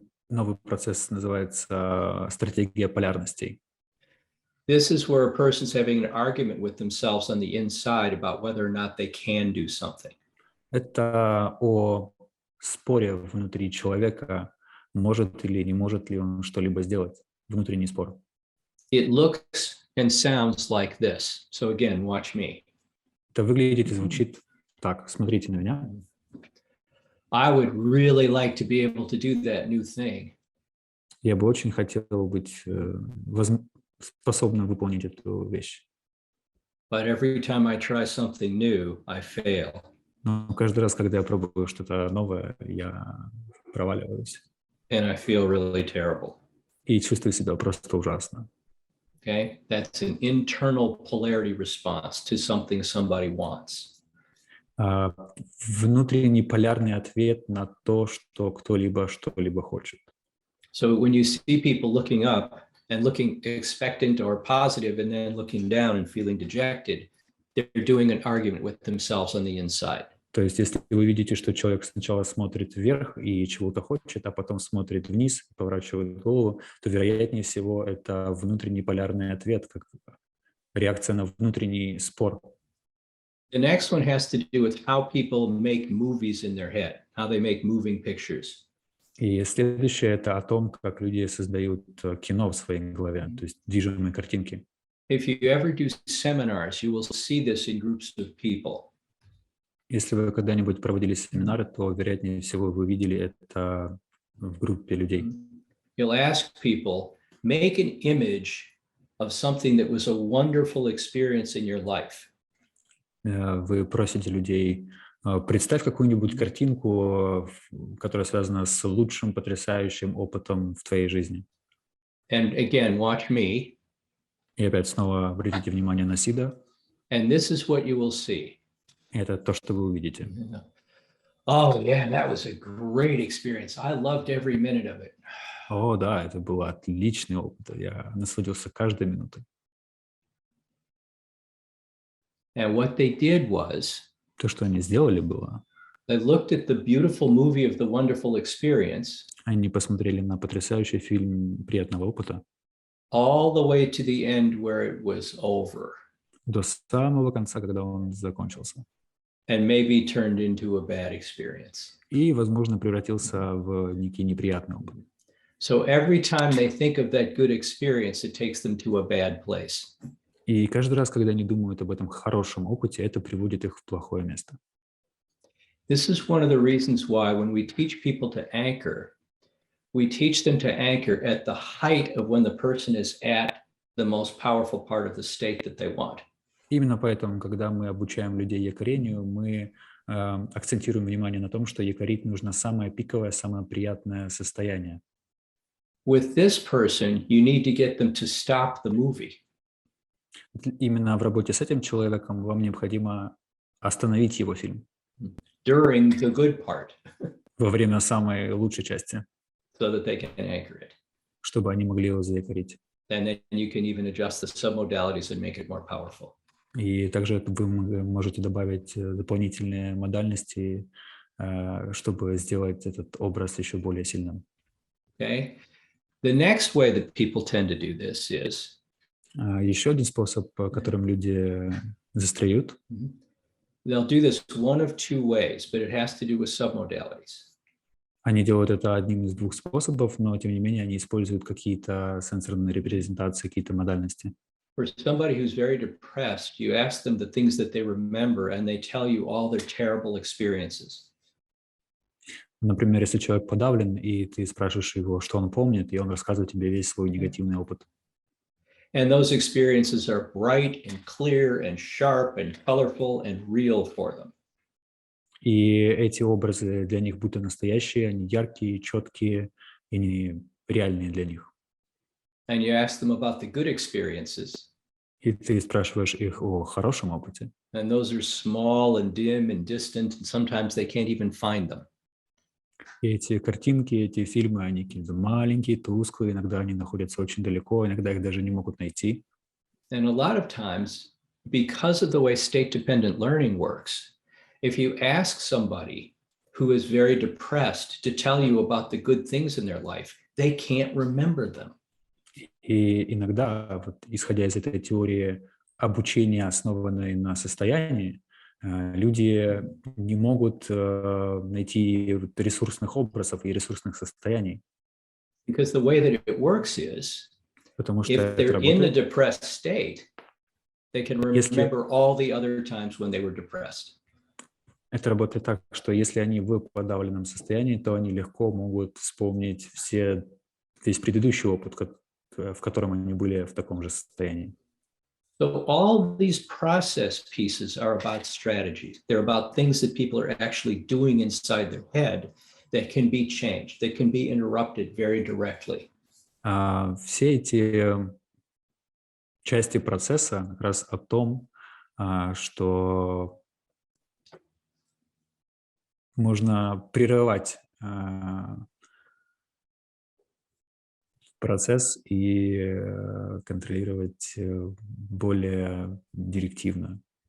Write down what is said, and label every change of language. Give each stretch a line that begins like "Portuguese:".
Russian: Новый процесс называется стратегия полярностей.
English: This is where a person's having an argument with themselves on the inside about whether or not they can do something.
Russian: Это о споре внутри человека, может или не может ли он что-либо сделать. Внутренний спор.
English: It looks and sounds like this. So again, watch me.
Russian: Это выглядит и звучит так. Смотрите на меня.
English: I would really like to be able to do that new thing.
Russian: Я бы очень хотел быть способным выполнить эту вещь.
English: But every time I try something new, I fail.
Russian: Но каждый раз, когда я пробую что-то новое, я проваливаюсь.
English: And I feel really terrible.
Russian: И чувствую себя просто ужасно.
English: Okay, that's an internal polarity response to something somebody wants.
Russian: Внутренний полярный ответ на то, что кто-либо что-либо хочет.
English: So when you see people looking up and looking expectant or positive and then looking down and feeling dejected, they're doing an argument with themselves on the inside.
Russian: То есть, если вы видите, что человек сначала смотрит вверх и чего-то хочет, а потом смотрит вниз, поворачивает голову, то, вероятнее всего, это внутренний полярный ответ, как реакция на внутренний спор.
English: The next one has to do with how people make movies in their head, how they make moving pictures.
Russian: И следующее – это о том, как люди создают кино в своей голове, то есть движимые картинки.
English: If you ever do seminars, you will see this in groups of people.
Russian: Если вы когда-нибудь проводили семинары, то, вероятнее всего, вы видели это в группе людей.
English: You'll ask people, make an image of something that was a wonderful experience in your life.
Russian: Вы просите людей, представь какую-нибудь картинку, которая связана с лучшим, потрясающим опытом в твоей жизни.
English: And again, watch me.
Russian: И опять снова обратите внимание на Сида.
English: And this is what you will see.
Russian: Это то, что вы увидите.
English: Oh, yeah, that was a great experience. I loved every minute of it.
Russian: О, да, это был отличный опыт. Я насладился каждой минутой.
English: And what they did was,
Russian: То, что они сделали, было,
English: they looked at the beautiful movie of the wonderful experience
Russian: они посмотрели на потрясающий фильм приятного опыта
English: all the way to the end where it was over
Russian: до самого конца, когда он закончился.
English: and maybe turned into a bad experience.
Russian: И, возможно, превратился в некий неприятный опыт.
English: So every time they think of that good experience, it takes them to a bad place.
Russian: И каждый раз, когда они думают об этом хорошем опыте, это приводит их в плохое место.
English: This is one of the reasons why when we teach people to anchor, we teach them to anchor at the height of when the person is at the most powerful part of the state that they want.
Russian: Именно поэтому, когда мы обучаем людей якорению, мы акцентируем внимание на том, что якорить нужно самое пиковое, самое приятное состояние.
English: With this person, you need to get them to stop the movie.
Russian: Именно в работе с этим человеком вам необходимо остановить его фильм
English: During the good part,
Russian: во время самой лучшей части,
English: so that they can anchor it.
Russian: чтобы они могли его заякорить.
English: And then you can even adjust the submodalities and make it more powerful.
Russian: И также вы можете добавить дополнительные модальности, чтобы сделать этот образ еще более сильным.
English: Okay. The next way that people tend to do this is
Russian: Еще один способ, которым люди застряют.
English: They'll do this one of two ways, but it has to do with submodalities.
Russian: Они делают это одним из двух способов, но тем не менее они используют какие-то сенсорные репрезентации, какие-то модальности.
English: For somebody who's very depressed, you ask them the things that they remember, and they tell you all their terrible experiences.
Russian: Например, если человек подавлен, и ты спрашиваешь его, что он помнит, и он рассказывает тебе весь свой негативный опыт.
English: And those experiences are bright and clear and sharp and colorful and real for them.
Russian: И эти образы для них будто настоящие, они яркие, четкие, и они реальные для них.
English: And you ask them about the good experiences,
Russian: И ты спрашиваешь их о хорошем опыте.
English: and those are small and dim and distant, and sometimes they can't even find them.
Russian: И эти картинки, эти фильмы, они какие-то маленькие, тусклые, иногда они находятся очень далеко, иногда их даже не могут найти.
English: And a lot of times, because of the way state-dependent learning works, if you ask somebody who is very depressed to tell you about the good things in their life, they can't remember them.
Russian: И иногда, вот, исходя из этой теории обучения, основанной на состоянии, люди не могут найти ресурсных образов и ресурсных состояний.
English: Because the way that it works is,
Russian: Потому что
English: if
Russian: это
English: they're in the
Russian: работает.
English: depressed state, they can remember all the other times when they were depressed.
Russian: Это работает так, что если они в подавленном состоянии, то они легко могут вспомнить весь предыдущий опыт, в котором они были в таком же состоянии.
English: So all these process pieces are about strategies. They're about things that people are actually doing inside their head that can be changed, that can be interrupted very directly.
Russian: Все эти части процесса как раз о том, что можно прерывать процесс и контролировать более директивно.